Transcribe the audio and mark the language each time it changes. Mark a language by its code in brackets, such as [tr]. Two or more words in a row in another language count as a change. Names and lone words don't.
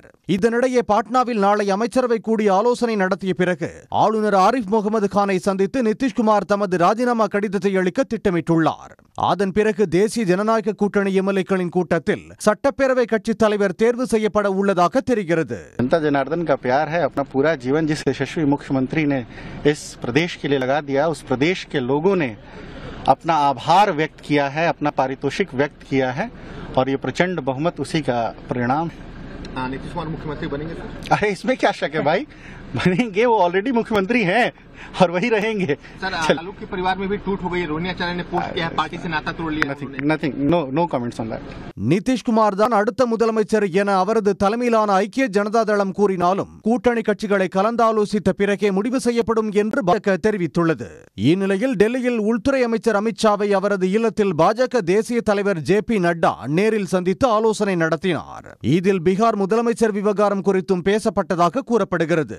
[ta] இதனிடையே பாட்னாவில் நாளை அமைச்சரவை கூடி ஆலோசனை நடத்திய பிறகு ஆளுநர் ஆரிஃப் முகமது கானை சந்தித்து நிதிஷ்குமார் தமது ராஜினாமா கடிதத்தை அளிக்க திட்டமிட்டுள்ளார். அதன் பிறகு தேசிய ஜனநாயக கூட்டணி எம்எல்ஏக்களின் கூட்டத்தில் சட்டப்பேரவை கட்சி தலைவர் தேர்வு செய்யப்பட உள்ளதாக தெரிகிறது. [hi] जनता जनार्दन का प्यार है, अपना पूरा जीवन जिस यशस्वी मुख्यमंत्री ने इस प्रदेश के लिए लगा दिया, उस प्रदेश के लोगों ने अपना आभार व्यक्त किया है, अपना पारितोषिक व्यक्त किया है और ये प्रचंड बहुमत उसी का परिणाम है. नीतीश कुमार मुख्यमंत्री बनेंगे सर? अरे इसमें क्या शक है भाई, बनेंगे. वो ऑलरेडी मुख्यमंत्री हैं और वही रहेंगे. सर आलोक के परिवार में भी टूट हो गई. रोनिया आचार्य ने पोस्ट किया है, पार्टी से नाता तोड़ लिया. [en] Nothing, no comments on that. [ta] நிதிஷ்குமார் தான் அடுத்த முதலமைச்சர் என அவரது தலைமையிலான ஐக்கிய ஜனதா தளம் கூறினாலும் கூட்டணி கட்சிகளை கலந்தாலோசித்த பிறகே முடிவு செய்யப்படும் என்று பாஜக தெரிவித்துள்ளது. இந்நிலையில் டெல்லியில் உள்துறை அமைச்சர் அமித்ஷாவை அவரது இல்லத்தில் பாஜக தேசிய தலைவர் ஜே.பி. நட்டா நேரில் சந்தித்து ஆலோசனை நடத்தினார். இதில் பீகார் முதலமைச்சர் விவகாரம் குறித்தும் பேசப்பட்டதாக கூறப்படுகிறது.